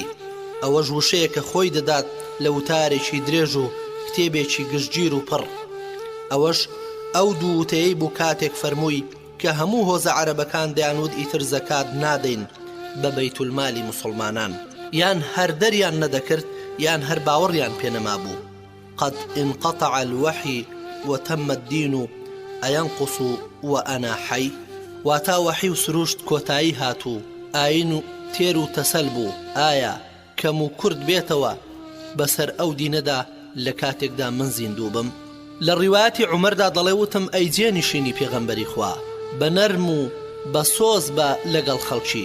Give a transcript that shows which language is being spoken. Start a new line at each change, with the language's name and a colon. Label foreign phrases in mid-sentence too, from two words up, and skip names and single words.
Central Kurdish: ئەوەش وشەیە کە خۆی دەدات لە وتارێکی درێژ و کتێبێکی گشتگیر و پڕ. ئەوەش ئەو دوو وتەیەی بوو کاتێک فەرمووی کە هەموو هۆزە عەرەبەکان دەیانوت ئیتر زەکات نادەین بە بەیتولمالی مسلمانان، یان هەر دەریان نەدەکرد یان هەر باوەڕیان پێنەما بوو.
Arabic: قد انقطع الوحي وتم الدين أينقص وأنا حي.
Central Kurdish: واتا وحي و سروشت کۆتایی هاتوو، ئاین و تێر و تەسەل بوو. ئایا کەم و کورد بێتەوە بەسەر ئەو دینەدا لە کاتێکدا من زیندوو بم؟ لە ڕیواەتی عومەردا دەڵێ وتم ئەی جێنشینی پێغەمبەری خوا، بە نەرم و بە سۆز بە لەگەڵ خەڵکی.